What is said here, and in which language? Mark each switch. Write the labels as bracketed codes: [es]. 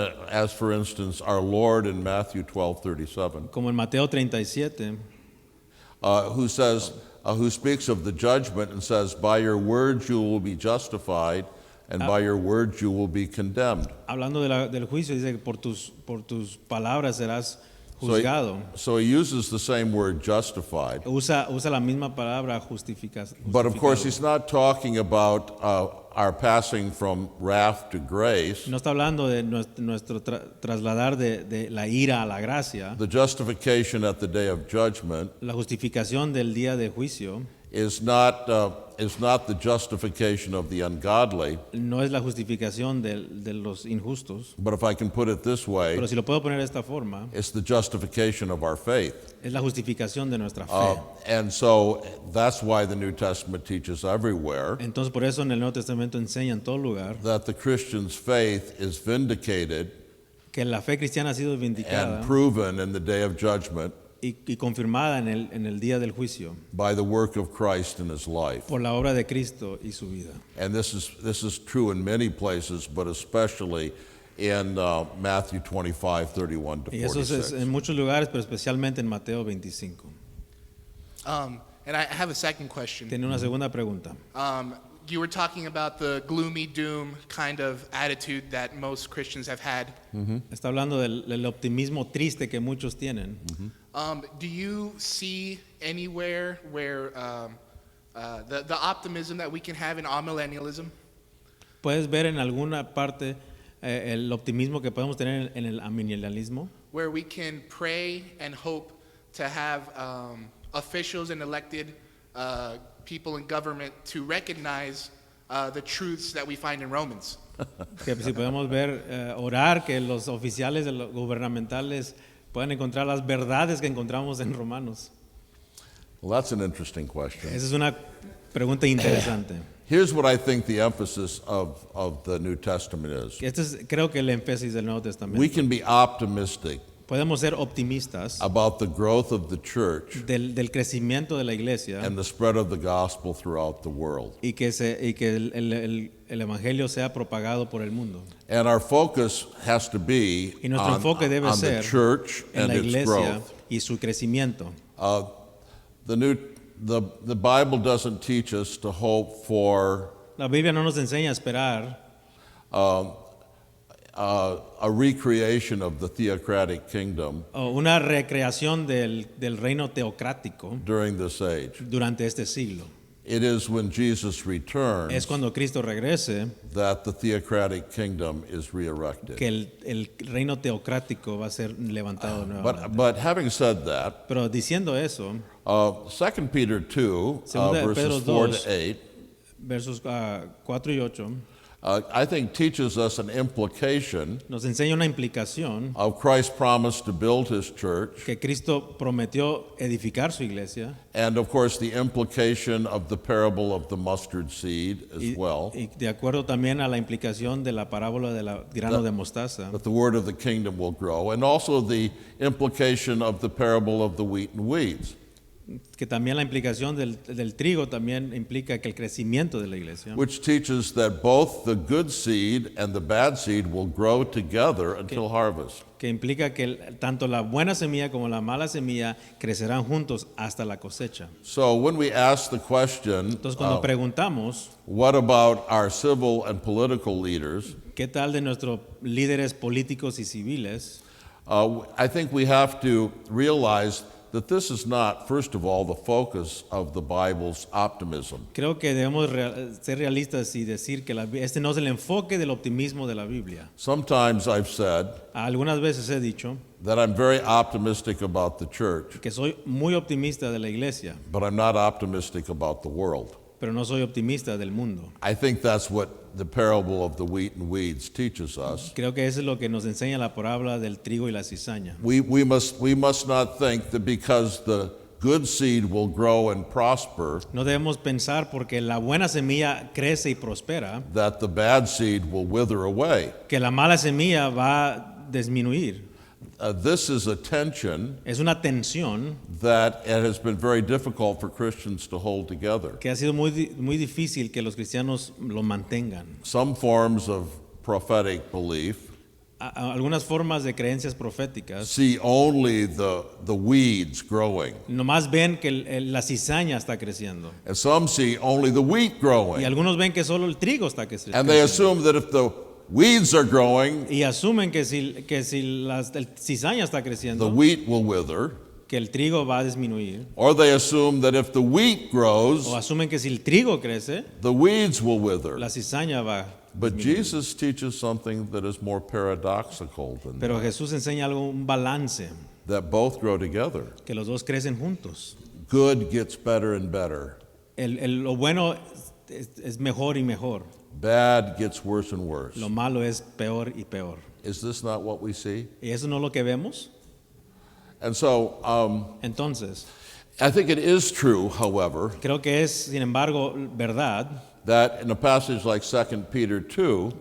[en] as for instance, our Lord in Matthew 12:37, [es] como en Mateo 37, [en] who speaks of the judgment and says, "By your words you will be justified, and by your words you will be condemned." [es] hablando del juicio, dice que por tus palabras serás [en] So he, [es] juzgado. [en] so he uses the same word, justified. [es] Usa la misma palabra justificación. [en] But of course, he's not talking about our passing from wrath to grace. [es] No está hablando de nuestro trasladar de la ira a la gracia. [en] The justification at the day of judgment [es] La justificación del día de juicio [en] is not the justification of the ungodly. [es] no es la justificación de los injustos, [en] But if I can put it this way, [es] pero si lo puedo poner de esta forma, [en] it's the justification of our faith. [es] es la justificación de nuestra fe. [en] And so that's why the New Testament teaches everywhere [es] Entonces por eso en el Nuevo Testamento enseña en todo lugar [en] that the Christian's faith is vindicated [es] que la fe cristiana ha sido vindicada [en] and proven in the day of judgment [es] y confirmada en el día del juicio [en] by the work of Christ in his life. [es] por la obra de Cristo y su vida. [en] And this is true in many places, but especially in Matthew 25:31 to [es] Y eso es [en] 46. [es] en muchos lugares, pero especialmente en Mateo 25. [en] And I have a second question. [es] Tiene una segunda pregunta. [en] You were talking about the gloomy doom kind of attitude that most Christians have had. [es] Está hablando del optimismo triste que muchos tienen. [en] Do you see anywhere where the optimism that we can have in amillennialism? [es] ¿Puedes ver en alguna parte el optimismo que podemos tener en el amillennialismo? [en] Where we can pray and hope to have officials and elected people in government to recognize the truths that we find in Romans. [es] Que si podemos ver, orar que los oficiales gubernamentales puedan encontrar las verdades que encontramos en Romanos. [en] Well, that's an interesting question. [es] Esa es una pregunta interesante. [en] Here's what I think the emphasis of the New Testament is. [es] Este es, creo que el énfasis del Nuevo Testamento. [en] We can be optimistic [es] podemos ser optimistas [en] about the growth of the church [es] del crecimiento de la iglesia [en] and the spread of the gospel throughout the world. [es] y que el evangelio sea propagado por el mundo. [en] And our focus has to be [es] Y nuestro enfoque debe [en] on the church [es] en [en] and [es] la [en] its [es] iglesia [en] growth. [es] y su crecimiento. [en] The Bible doesn't teach us to hope for [es] La Biblia no nos enseña a esperar [en] a recreation of the theocratic kingdom [es] una recreación del reino teocrático [en] during this age. [es] durante este siglo. [en] It is when Jesus [es] Es [en] returns [es] cuando Cristo regrese [en] that the theocratic kingdom is re-erected. [es] que el reino teocrático va a ser levantado nuevamente. [en] But having said that, [es] Pero diciendo eso, [en] 2 Peter 2, [es] Segunda de Pedro [en] verses 4 [es] 2, [en] to 8, [es] versos 4 y 8, [en] I think teaches us an implication [es] nos enseña una implicación [en] of Christ's promise to build his church, [es] que Cristo prometió edificar su iglesia [en] and of course the implication of the parable of the mustard seed as well, [es] y de acuerdo también a la implicación de la parábola del grano de mostaza, [en] that the word of the kingdom will grow, and also the implication of the parable of the wheat and weeds. [es] que también la implicación del trigo también implica que el crecimiento de la iglesia, [en] Which teaches that both the good seed and the bad seed will grow together until harvest. [es] que implica que tanto la buena semilla como la mala semilla crecerán juntos hasta la cosecha. [en] So when we ask the question, [es] Entonces cuando preguntamos, [en] what about our civil and political leaders? [es] ¿qué tal de nuestros líderes políticos y civiles? [en] I think we have to realize that this is not, first of all, the focus of the Bible's optimism. [es] Creo que debemos ser realistas y decir que este no es el enfoque del optimismo de la Biblia. [en] Sometimes I've said [es] Algunas veces he dicho [en] that I'm very optimistic about the church, [es] que soy muy optimista de la iglesia, [en] but I'm not optimistic about the world. [es] pero no soy optimista del mundo. [en] I think that's what the parable of the wheat and weeds teaches us. [es] Creo que eso es lo que nos enseña la parábola del trigo y la cizaña. [en] We must not think that because the good seed will grow and prosper, [es] No debemos pensar porque la buena semilla crece y prospera, [en] that the bad seed will wither away. [es] que la mala semilla va a disminuir. [en] This is a tension [es] Es una tensión [en] that it has been very difficult for Christians to hold together. [es] que ha sido muy difícil que los cristianos lo mantengan. [en] Some forms of prophetic belief [es] Algunas formas de creencias proféticas [en] see only the weeds growing, [es] nomás ven que la cizaña está creciendo. [en] and some see only the wheat [es] Y [en] growing. [es] algunos ven que solo el trigo está creciendo. [en] And they assume that if the weeds are growing, [es] Y asumen que si la cizaña está [en] the [es] creciendo, [en] wheat will wither. [es] que el trigo va a disminuir. [en] Or they assume that if the wheat grows, [es] O asumen que si el trigo crece, [en] the weeds will wither. [es] la cizaña va a [en] But [es] disminuir. [en] Jesus teaches something that is more paradoxical than [es] Pero [en] that, [es] Jesús enseña algo, un balance, [en] that both grow together. [es] que los dos crecen juntos. [en] Good gets better and better. [es] Lo bueno es mejor y mejor. [en] Bad gets worse and worse. [es] Lo malo es peor y peor. [en] Is this not what we see? [es] ¿Y eso no es lo que vemos? [en] And so [es] Entonces, [en] I think it is true, however, [es] creo que es, sin embargo, verdad, [en] that in a passage like 2 Peter 2,